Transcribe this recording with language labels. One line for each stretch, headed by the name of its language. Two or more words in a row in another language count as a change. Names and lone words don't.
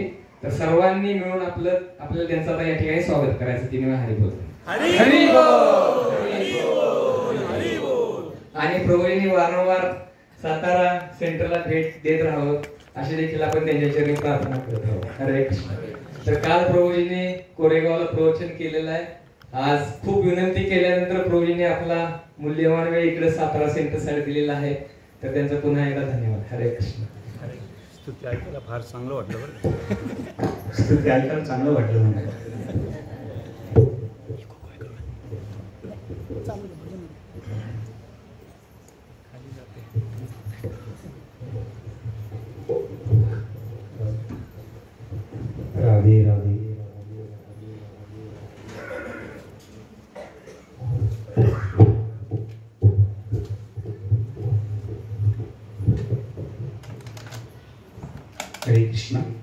Marathi: तर सर्वांनी मिळून आपल्याला त्यांचं आता या ठिकाणी स्वागत करायचं. 3 वेळा हरी बोल. हरी बोल, हरी बोल. आणि प्रभूजींनी वारंवार सातारा सेंटरला भेट देत राहावं अशी देखील आपण त्यांच्या चरणी प्रार्थना करत आहोत. हरे कृष्ण. तर काल प्रभूजींनी कोरेगावला प्रवचन केलेलं आहे. आज खूप विनंती केल्यानंतर प्रभूजींनी आपला मूल्यवान वेळ इकडे सातारा सेंटर साठी दिलेला आहे. तर त्यांचा पुन्हा एकदा धन्यवाद. हरे कृष्ण. स्तुती ऐकायला फार चांगलं वाटलं बरं. स्तुती ऐकायला चांगलं वाटलं म्हणून. राधे राधे. हरे कृष्ण.